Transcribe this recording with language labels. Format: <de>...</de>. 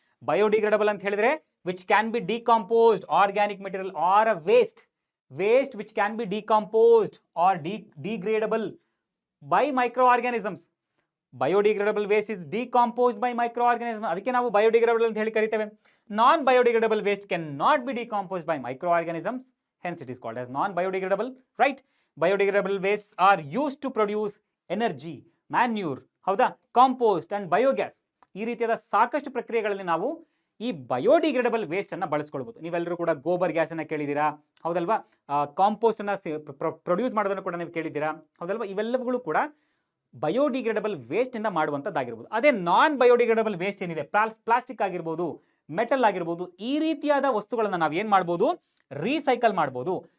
<en>biodegradable</en> <kn>ಅಂತ ಹೇಳಿದ್ರೆ</kn> <en>Which can be decomposed organic material or a waste which can be decomposed or degradable by microorganisms. Biodegradable waste is decomposed by microorganism,</en> <kn>ಅದಕ್ಕೆ ನಾವು biodegradable ಅಂತ ಹೇಳಿ ಕರಿತೇವೆ.</kn> <en>Non biodegradable waste can not be decomposed by microorganisms, hence it is called as non biodegradable, right? Biodegradable wastes are used to produce energy, manure,</en> <kn>ಹೌದಾ,</kn> <en>Compost and biogas.</en> <kn>ಈ ರೀತಿಯಾದ ಸಾಕಷ್ಟು ಪ್ರಕ್ರಿಯೆಗಳಲ್ಲಿ ನಾವು ಈ ಬಯೋಡಿಗ್ರೇಡಬಲ್ ವೇಸ್ಟ್ ಅನ್ನ ಬಳಸ್ಕೊಳ್ಬಹುದು. ನೀವೆಲ್ಲರೂ ಕೂಡ ಗೋಬರ್ ಗ್ಯಾಸ್ ಅನ್ನ ಕೇಳಿದ್ದೀರಾ, ಹೌದಲ್ವಾ? ಕಾಂಪೋಸ್ಟ್ ಅನ್ನ ಪ್ರೊಡ್ಯೂಸ್ ಮಾಡೋದನ್ನು ಕೂಡ ನೀವು ಕೇಳಿದ್ದೀರಾ, ಹೌದಲ್ವಾ? ಇವೆಲ್ಲವುಗಳು ಕೂಡ ಬಯೋಡಿಗ್ರೇಡಬಲ್ ವೇಸ್ಟ್ ಇಂದ ಮಾಡುವಂತದ್ದಾಗಿರ್ಬೋದು. ಅದೇ ನಾನ್ ಬಯೋಡಿಗ್ರೇಡಬಲ್ ವೇಸ್ಟ್ ಏನಿದೆ, ಪ್ಲಾಸ್ಟಿಕ್ ಆಗಿರ್ಬೋದು, ಮೆಟಲ್ ಆಗಿರ್ಬೋದು, ಈ ರೀತಿಯಾದ ವಸ್ತುಗಳನ್ನ ನಾವು ಏನ್ ಮಾಡ್ಬೋದು, ರೀಸೈಕಲ್ ಮಾಡ್ಬೋದು.</kn>